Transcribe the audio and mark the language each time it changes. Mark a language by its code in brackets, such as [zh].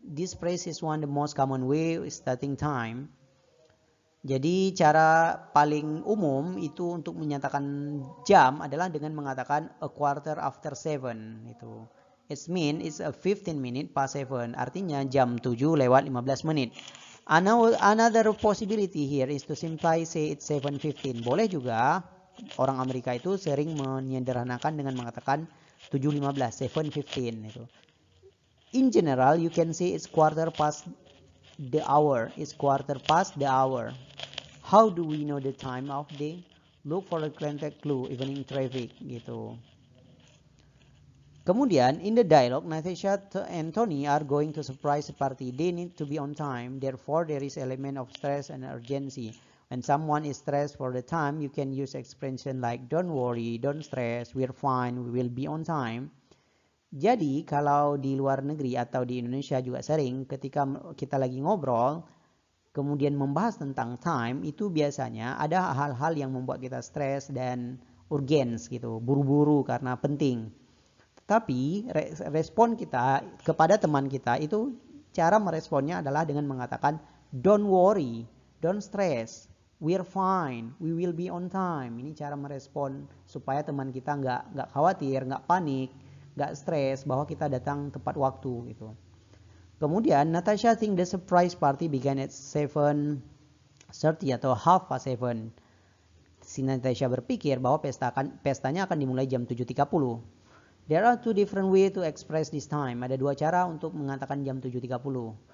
[en] This phrase is one of the most common way starting time. [id] Jadi cara paling umum itu untuk menyatakan jam adalah dengan mengatakan [en] a quarter after 7 [id] itu. [en] It means it's a 15 minute past 7. [id] Artinya jam 7:15 menit. [en] Another possibility here is to simply say it's 7:15. [id] Boleh juga orang Amerika itu sering menyederhanakan dengan mengatakan 7:15, 7:15 itu. [en] In general, you can say it's quarter past the hour. It's quarter past the hour. How do we know the time of day? Look for the contact clue, evening traffic gitu. Kemudian in the dialogue, Natasha and Tony are going to surprise the party. They need to be on time. Therefore, there is element of stress and urgency. When someone is stressed for the time, you can use expression like don't worry, don't stress, we're fine, we will be on time. [id] Jadi kalau di luar negeri atau di Indonesia juga sering ketika kita lagi ngobrol kemudian membahas tentang time, itu biasanya ada hal-hal yang membuat kita stres dan urgens gitu, buru-buru karena penting. Tapi respon kita kepada teman kita itu cara meresponnya adalah dengan mengatakan [en] don't worry, don't stress, we're fine, we will be on time. [id] Ini cara merespon supaya teman kita nggak khawatir, nggak panik, nggak stres bahwa kita datang tepat waktu gitu. [en] Kemudian Natasha think the surprise party began at 7:30 atau 7:30. [id] Si Natasha berpikir bahwa pestanya akan dimulai jam 7:30. [en] There are two different way to express this time. [id] Ada dua cara untuk mengatakan jam 7:30.